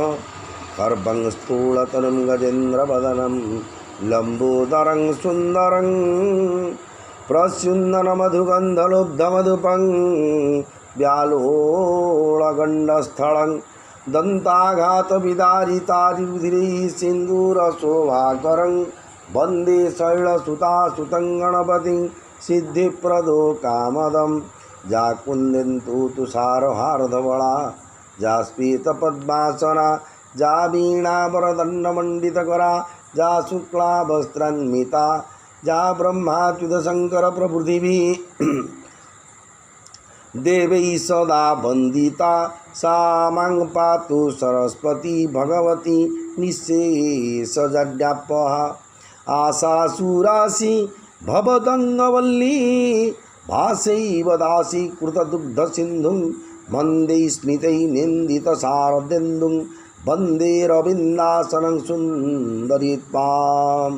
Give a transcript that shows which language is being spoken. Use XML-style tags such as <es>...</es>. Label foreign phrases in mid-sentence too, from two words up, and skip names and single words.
<sa>कर्भं स्थूलतनुं गजेन्द्रवदनं लम्बोदरं सुन्दरं प्रस्युन्ननमधुगन्धलुब्धमधुपं व्यालोळगण्डस्थलं दन्ताघातविदारितारिरुधिरैः सिन्दूरशोभाकरं वन्दे शैलसुतासुतं गणपतिं सिद्धिप्रदो कामदं। जा कुन्देन्दु तुषारहारधवला जा स्फीतपद्मासना जा वीणावरदण्डमण्डितकरा जा शुक्लावस्त्रान्विता जा ब्रह्माच्युतशङ्करप्रभृतिभिः देवैः सदा वन्दिता सा मां पातु सरस्वती भगवती निःशेषजड्यापहा। आशासुरासि भवदङ्गवल्ली भासैव दासी कृतदुग्धसिन्धुं वन्दे स्मितैर्निन्दितशारदेन्दुं वन्दे रविन्दासनं सुन्दरी त्वाम्।</sa>